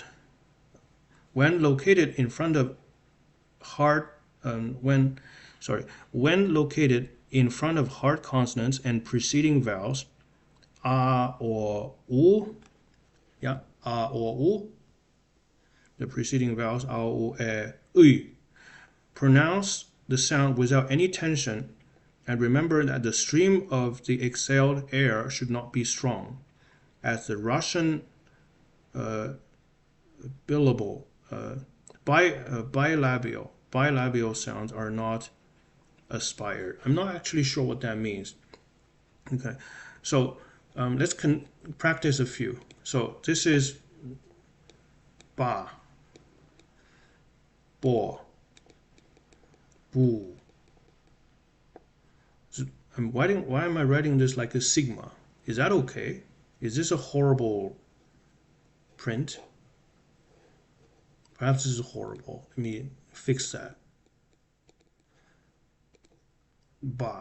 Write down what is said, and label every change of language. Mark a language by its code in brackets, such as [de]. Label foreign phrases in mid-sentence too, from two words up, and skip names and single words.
[en] When located in front of hard when located in front of hard consonants and preceding vowels, a or u, yeah, a or u, the preceding vowels a, u, e, pronounce the sound without any tension, and remember that the stream of the exhaled air should not be strong, as the Russian billable bilabial sounds are not aspired. I'm not actually sure what that means. Okay, so let's practice a few. So this is ba, bo, bu. Why am I writing this like a sigma? Is that okay? Is this a horrible print? Perhaps this is horrible. Let me fix that. Ba.